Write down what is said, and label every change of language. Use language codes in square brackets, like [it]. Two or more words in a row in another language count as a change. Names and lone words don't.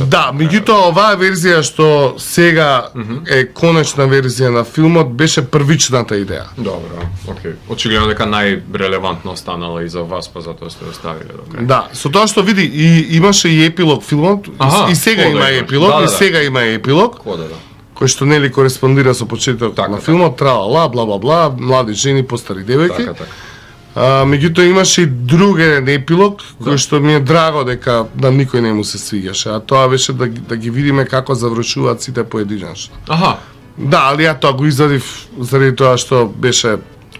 [mk] Да, меѓутоа оваа верзија што сега е конечна верзија на филмот беше првичната идеја. Добро, окей. Очигледно дека најрелевантно останала и за вас, па затоа сте оставиле до крај. Да, со тоа што види и имаше и епилог филмот, Аха, и сега кода има имаш? епилог, Да, и да. сега има епилог, Кода, да. кој што нели кореспондира со почетокот Така, на така. филмот, трала, бла бла бла, млади жени, постари девојки. Така, така. Меѓутоа имаше и друг еден епилог кој што ми е драго дека на никој не му се свиѓаше, а тоа беше да ги видиме како завршуваат сите поединечно. Аха, Да, али ја тоа го извадив заради тоа што беше